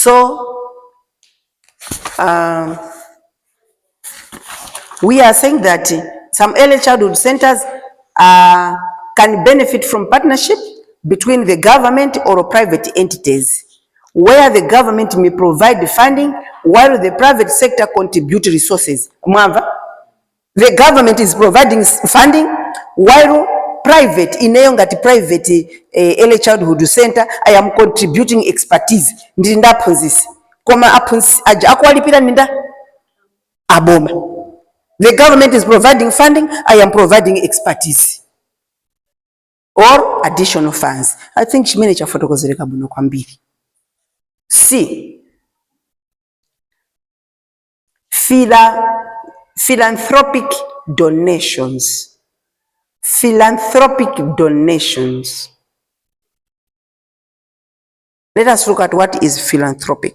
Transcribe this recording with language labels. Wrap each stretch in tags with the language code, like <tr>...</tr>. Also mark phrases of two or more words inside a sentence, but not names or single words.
<en>So we are saying that some early childhood centers can benefit from partnership between the government or private entities, where the government may provide funding while the private sector contribute resources. Mwamba, the government is providing funding while private, private early childhood center, I am contributing expertise.</en> <ny>Ndiri ndaphunzisi. Koma aphunzisi aja akwalipira ninda aboma.</ny> <en>The government is providing funding, I am providing expertise or additional funds. I think</en> <ny>chimene chafotokozereka bwino kwambiri.</ny> <en>C. Philanthropic donations. Philanthropic donations. Let us look at what is philanthropic.</en>